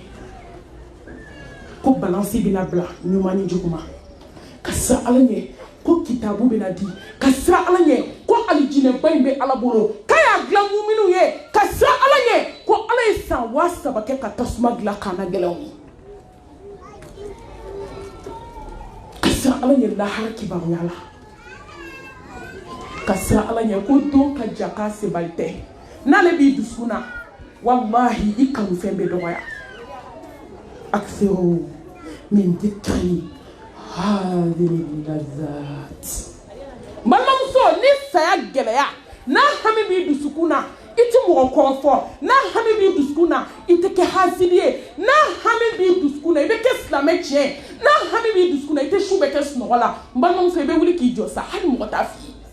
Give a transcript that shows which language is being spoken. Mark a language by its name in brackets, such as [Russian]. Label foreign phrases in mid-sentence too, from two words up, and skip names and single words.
[Bambara] ko balansi bɛna bila ɲuman ni juguman ka siran Ala ɲɛ ko kitabu bɛna di ka siran Ala ɲɛ ko alijinɛba in bɛ Ala bolo k'a y'a dilan muminiw ye ka siran Ala ɲɛ ko Ala ye san 3 kɛ ka tasuma dilan kana gɛlɛnw ye ka siran Ala ɲɛ lahara kibaruya la ka siran Ala ɲɛ ko don ka ja k'a sebali tɛ n'ale b'i dusukun na wallahi i kanufɛn bɛ dɔgɔya [Arabic] أكثروا من ذكر هذه اللذات [Bambara] balimamuso ni saya gɛlɛya n'a hami b'i dusukun na i tɛ mɔgɔ kɔrɔfɔ n'a hami b'i dusukun na i tɛ kɛ hasidi ye n'a hami b'i dusukun na i bɛ kɛ silamɛ tiɲɛ n'a hami b'i dusukun na i tɛ su bɛ kɛ sunɔgɔ la balimamuso i bɛ wuli k'i jɔ sa hali mɔgɔ t'a f'i ye